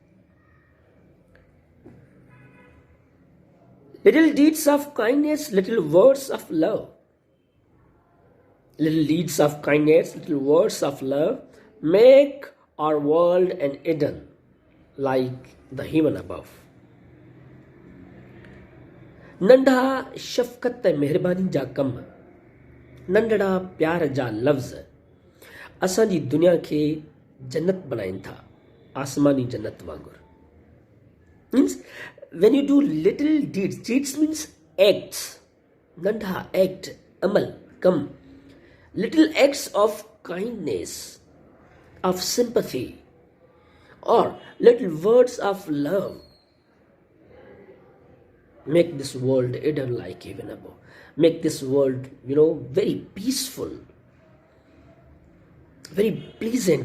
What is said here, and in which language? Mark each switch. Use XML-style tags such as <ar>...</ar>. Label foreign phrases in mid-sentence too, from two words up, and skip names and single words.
<en>Little deeds of kindness, little words of love. Little deeds of kindness, little words of love make our world an Eden like the heaven above.</en> <sd>नंढा शफ़क़त मेहरबानी जा कम, नंढड़ा प्यार जा लफ़्ज़ असांजी दुनिया खे जन्नत बनाइनि था, आसमानी जन्नत वांगुरु.</sd> <en>Means when you do little deeds means acts, nandha act, amal, come, little acts of kindness, of sympathy, or little words of love make this world Eden like heaven above, make this world, very peaceful, very pleasant.</en>